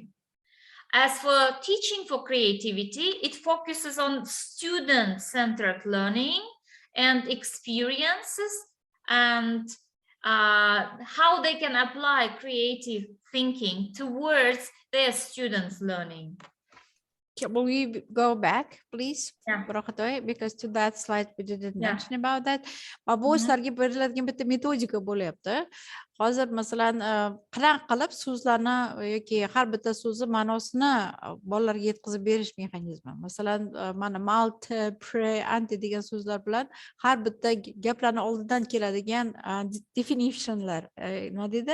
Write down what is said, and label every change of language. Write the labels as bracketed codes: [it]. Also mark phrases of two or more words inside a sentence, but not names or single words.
[en] As for teaching for creativity, it focuses on student-centered learning and experiences and how they can apply creative thinking towards their students' learning. Will we go back, please? Yeah. Ro'qatoy, because to that slide we didn't mention about that. [uz] Bu sizlarga beriladigan bitta metodika bo'lyapti. Hozir masalan, qanaqa qilib so'zlarni yoki har bitta so'zni ma'nosini bolalarga yetkazib berish mexanizmi. Masalan, mana multi, pre, anti degan so'zlar bilan har bitta gaplarning oldidan keladigan definitionlar, nima deydi?